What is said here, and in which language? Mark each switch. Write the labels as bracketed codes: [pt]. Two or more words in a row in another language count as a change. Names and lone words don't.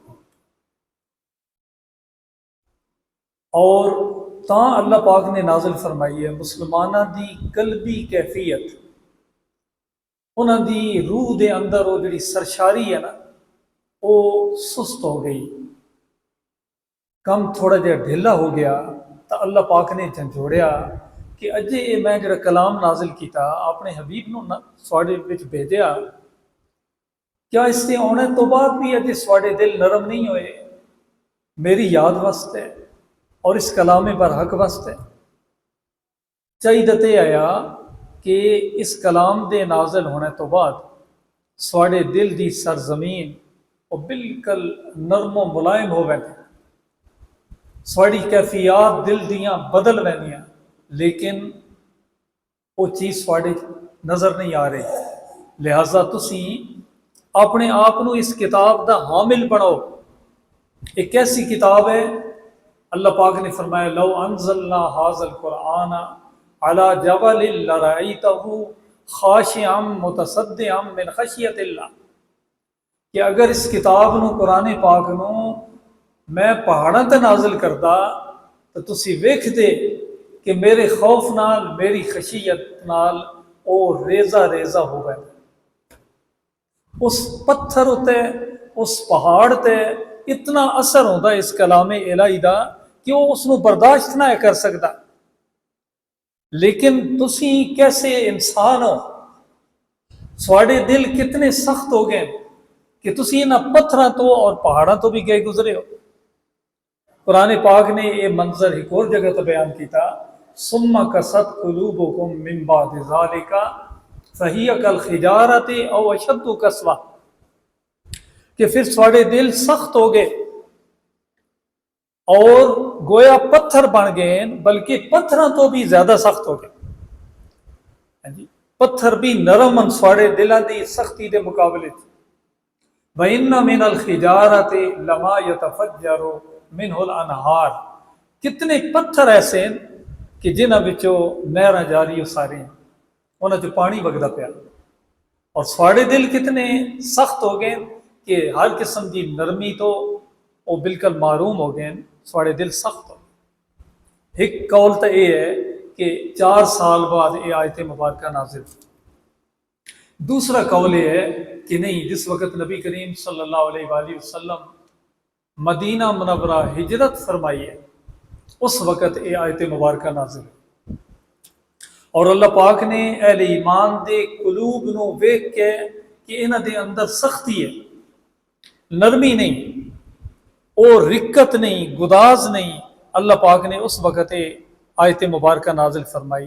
[pa] اور تاں اللہ پاک نے نازل فرمائی ہے مسلمانہ دی قلبی کیفیت، انہاں دی روح دے اندر وہ جڑی سرشاری ہے نا وہ سست ہو گئی، کم تھوڑا جہا ڈھیلا ہو گیا. تو اللہ پاک نے جھنجھوڑیا کہ اجے یہ میں جڑا کلام نازل کیتا اپنے حبیب نو سواڑے وچ بھیجیا، کیا اس سے آنے تو بعد بھی اجے سواڑے دل نرم نہیں ہوئے میری یاد واسطے اور اس کلام برحق واسطے؟ چاہیے آیا کہ اس کلام دے نازل ہونے تو بعد سواڑے دل دی سرزمین وہ بالکل نرم و ملائم ہو گئے، سواڑی کیفیات دل دیاں بدل وینیاں، لیکن وہ چیز سواڑے نظر نہیں آ رہی. لہٰذا تسی اپنے آپ کو اس کتاب دا حامل بناؤ. ایک ایسی کتاب ہے، اللہ پاک نے فرمایا [ar] لو انزلنا ھذا القرآن علی جبل لرأیتہ خاشعا متصدعا من خشیۃ اللہ، [pa] کہ اگر اس کتاب نو قرآن پاک نو میں پہاڑاں تے نازل کردا تو تسی ویکھدے کہ میرے خوف نال، میری خشیت نال او ریزہ ریزہ ہو گئے. اس پتھر اتے، اس پہاڑ تے اتنا اثر ہوتا اس کلام الہی دا کہ وہ اس نو برداشت نہ کر سکتا. لیکن تسی کیسے انسان ہو، سواڑے دل کتنے سخت ہو گئے کہ تسی انہاں پتھراں تو اور پہاڑاں تو بھی گئے گزرے ہو. قرآن پاک نے یہ منظر ایک اور جگہ تو بیان کیتا، [ar] ثم قست قلوبکم من بعد ذالک فہی کالحجارۃ او اشد قسوہ، [pa] کہ پھر سواڑے دل سخت ہو گئے اور گویا پتھر بن گئے، بلکہ پتھراں تو بھی زیادہ سخت ہو گئے. پتھر بھی نرم ان سواڑے دلاں دی سختی دے مقابلے چ. [ar] وَإِنَّ مِنَ الْحِجَارَةِ لَمَا يَتَفَجَّرُ مِنْهُ الْأَنْهَارُ، [pa] کتنے پتھر ایسے ہیں کہ جنہاں وچوں نہراں جاری ہو سارے ہیں، انہاں چ پانی وگدا پیا. اور سواڑے دل کتنے سخت ہو گئے کہ ہر قسم کی نرمی تو وہ بالکل معروم ہو گئے، سواڑے دل سخت ہو. [ur] ایک قول تو یہ ہے کہ 4 سال بعد یہ آیت مبارکہ نازل ہوئی۔ دوسرا قول یہ ہے کہ نہیں، جس وقت نبی کریم [ar] صلی اللہ علیہ وآلہ وسلم [ur] مدینہ منورہ ہجرت فرمائی ہے اس وقت یہ آیت مبارکہ نازل ہوئی، اور اللہ پاک نے اہل ایمان دے قلوب نو ویکھ کے کہ انہاں دے اندر سختی ہے، نرمی نہیں، اور رکت نہیں، گداز نہیں، اللہ پاک نے اس وقت آیت مبارکہ نازل فرمائی۔